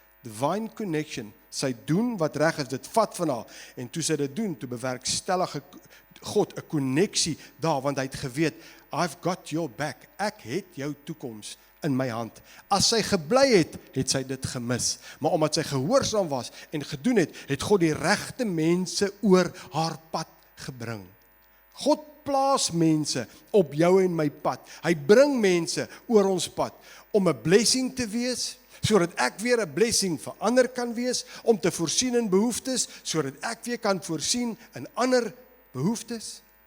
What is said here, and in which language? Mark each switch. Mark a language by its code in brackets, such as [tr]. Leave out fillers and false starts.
[af] Divine connection, sy doen wat reg is, dit vat van haar, en toe sy dit doen, toe bewerkstellig God 'n konneksie daar, want hy het geweet, [en] I've got your back, [af] ek het jou toekoms in my hand. As sy gebly het, het sy dit gemis. Maar omdat sy gehoorsaam was en gedoen het, het God die regte mense oor haar pad gebring. God plaas mense op jou en my pad. Hy bring mense oor ons pad om 'n blessing te wees, sodat ek weer 'n blessing vir ander kan wees, om te voorsien in behoeftes, sodat ek weer kan voorsien in ander behoeftes.